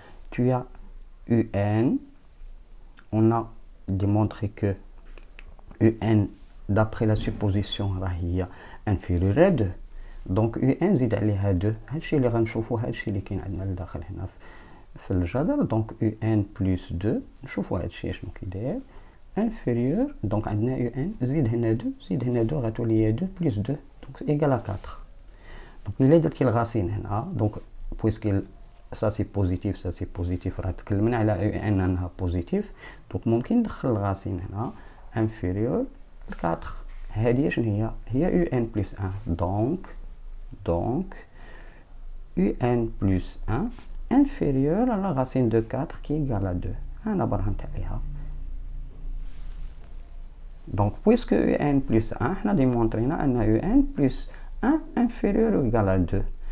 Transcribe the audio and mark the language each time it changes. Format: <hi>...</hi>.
<fr>Tu as un, on a démontré que un d'après la supposition est inférieur à 2.</fr> <ar>Donc un زيد عليها 2. هادشي اللي غنشوفو هادشي اللي كاين عندنا لداخل هنا في الجدول. دونك un plus 2 نشوفو هادشي شنو كيداير inférieur. Donc عندنا un زيد هنا 2 زيد هنا 2 غتولي 2 plus 2 donc égal à 4. Donc إلا درتي الغاسين هنا</ar> <fr>donc puisque ça c'est positif</fr> <ar>راه تكلمنا على ان انها بوزيتيف. دونك ممكن ندخل الغاسين هنا inférieur ل 4. هذه شنو هي un plus 1.</ar> <fr>Donc un plus 1 inférieur à la racine de 4 qui est égale à 2.</fr> <ar>أنا برهنت عليها.</ar> <fr>Donc puisque un plus 1</fr> <ar>احنا ديمونطرينا ان</ar> <fr>un plus 1 inférieur ou égal à 2.</fr>